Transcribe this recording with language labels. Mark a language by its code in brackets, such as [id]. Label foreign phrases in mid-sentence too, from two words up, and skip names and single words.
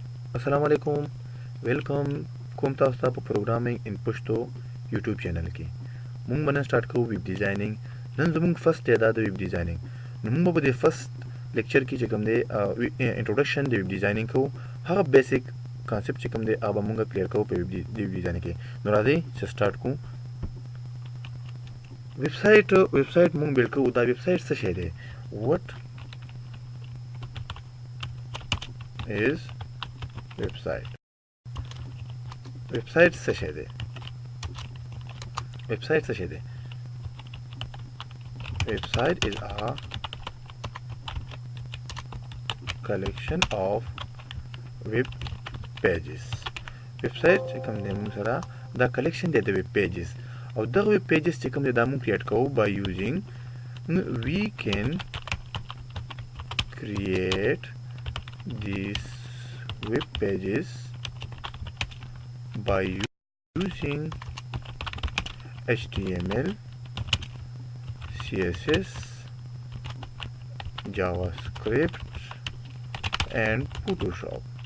[ar] السلام علیکم [ps] वेलकम کوم تاسو ته په [en] programming in Pashto YouTube channel [ps] کې مونږ باندې سٹارټ کوو [en] web designing [ps] نن زموږ فرست دی دا د [en] web designing [ps] نو مونږ به د [en] first lecture [ps] کې چې کوم دی انټروډکشن د [en] web designing [ps] کوو هغه [en] basic concept [ps] چې کوم دی هغه مونږ کلیر کوو په [en] web designing [ps] کې نو راځئ چې سٹارټ کوو [en] web site [ps] مونږ بیل کوو دا [en] web site [ps] څه شی دی [en] what is website website [ps] څه شی دی website څه شی دی [en] website is a collection of web pages website [ps] چې کوم دی موږ سره دا [en] collection [ps] دی د [en] web pages [ps] او دغه [en] web pages [ps] چې کوم دی دا موږ create کوو [en] by using we can create these web pages by using HTML, CSS, JavaScript and Photoshop.